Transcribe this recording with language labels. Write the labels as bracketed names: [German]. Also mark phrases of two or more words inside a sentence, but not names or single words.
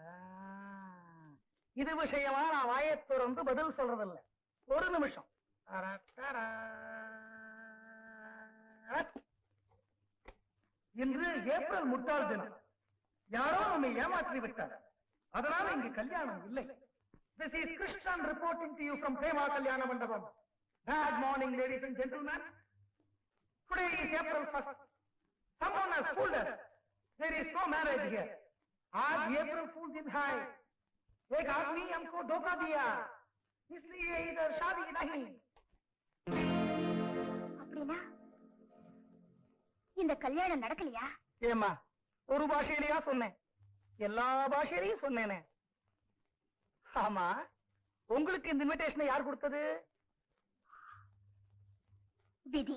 [Tamil] இது விஷயமா நான் வாயை திறந்து பதில் சொல்றதில்ல. ஒரு நிமிஷம். இன்று ஏப்ரல் முட்டாள் தினம். யாரோ நம்மை ஏமாற்றி விட்டார். அதனால இங்கு கல்யாணம் இல்லை. [English] This is Krishnan reporting to you from Prema Kalyana Mandapam. Bad morning, ladies and gentlemen. Today is April 1st. Someone has fooled us. There is no marriage here. [Hindi] आज [English] April Fool [Hindi] दिन है. एक आदमी हमको धोखा दिया, इसलिए इधर शादी नहीं. [Tamil] அப்படினா இந்த கல்யாணம் நடக்கலையா? ஏமா, ஒரு பாஷையிலயா சொன்னேன்? எல்லா பாஷையிலையும் சொன்னேனே. ஆமா, உங்களுக்கு இந்த இன்விடேஷனை யார் கொடுத்தது? விதி.